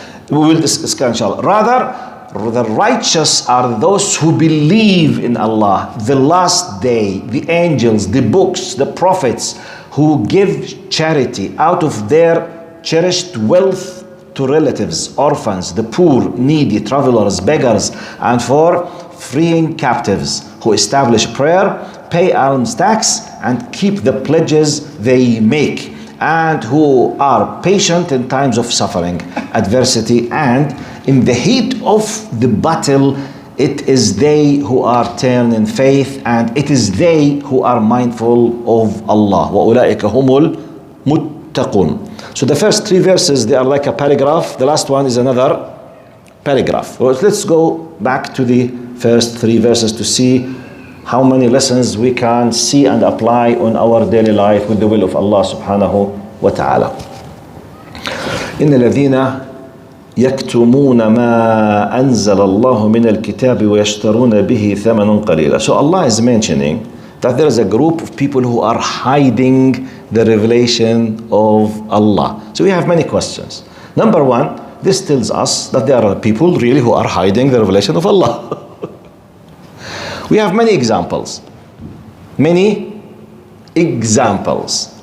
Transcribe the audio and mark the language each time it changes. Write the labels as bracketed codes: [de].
[en] We will discuss inshallah. Rather, the righteous are those who believe in Allah, the last day, the angels, the books, the prophets, who give charity out of their cherished wealth to relatives, orphans, the poor, needy, travelers, beggars, and for freeing captives, who establish prayer, pay alms tax, and keep the pledges they make, and who are patient in times of suffering, adversity, and in the heat of the battle. It is they who are turned in faith, and it is they who are mindful of Allah. [ar] وَأُولَٰئِكَ هُمُ الْمُتَّقُونَ. [en] So the first three verses, they are like a paragraph. The last one is another paragraph. Well, let's go back to the first three verses to see how many lessons we can see and apply on our daily life with the will of Allah subhanahu wa ta'ala. [ar] إن الذين يكتمون ما أنزل الله من الكتاب ويشترون به ثمنا قليلا. [en] So Allah is mentioning that there is a group of people who are hiding the revelation of Allah. So we have many questions. Number one, this tells us that there are people really who are hiding the revelation of Allah. We have many examples. Many examples.